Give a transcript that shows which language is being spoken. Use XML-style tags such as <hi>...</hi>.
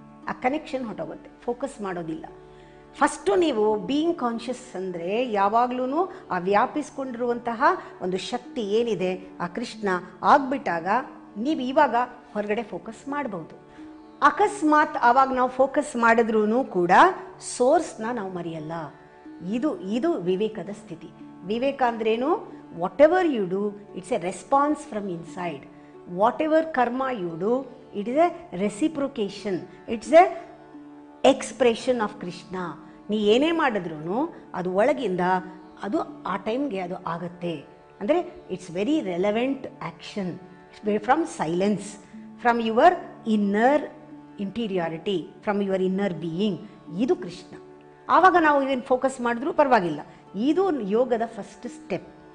<kn>ಆ connection ಹೊಟ್ಟೋಗುತ್ತೆ, focus ಮಾಡೋದಿಲ್ಲ. First ನೀವು ಬೀಯಿಂಗ್ ಕಾನ್ಷಿಯಸ್ ಅಂದರೆ ಯಾವಾಗಲೂ ಆ ವ್ಯಾಪಿಸ್ಕೊಂಡಿರುವಂತಹ ಒಂದು ಶಕ್ತಿ ಏನಿದೆ ಆ ಕೃಷ್ಣ ಆಗಿಬಿಟ್ಟಾಗ ನೀವು ಇವಾಗ ಹೊರಗಡೆ ಫೋಕಸ್ ಮಾಡ್ಬೋದು. ಅಕಸ್ಮಾತ್ ಆವಾಗ ನಾವು ಫೋಕಸ್ ಮಾಡಿದ್ರೂ ಕೂಡ ಸೋರ್ಸ್ನ ನಾವು ಮರೆಯಲ್ಲ. ಇದು ವಿವೇಕದ ಸ್ಥಿತಿ. ವಿವೇಕ ಅಂದ್ರೇನು?</kn> <en>Whatever you do it's a response from inside. whatever karma you do, it is a reciprocation, it's a expression of Krishna.</en> <kn>ನೀ ಏನೇ ಮಾಡಿದ್ರೂ ಅದು ಒಳಗಿಂದ ಅದು ಆ ಟೈಮ್ಗೆ ಅದು ಆಗುತ್ತೆ.</kn> <en>ಅಂದರೆ it's very relevant action from silence, from your inner interiority, from your inner being.</en> <kn>ಇದು ಕೃಷ್ಣ. ಆವಾಗ ನಾವು ಇದನ್ನು ಫೋಕಸ್ ಮಾಡಿದ್ರೂ ಪರವಾಗಿಲ್ಲ. ಇದು ಯೋಗದ ಫಸ್ಟ್ ಸ್ಟೆಪ್.</kn>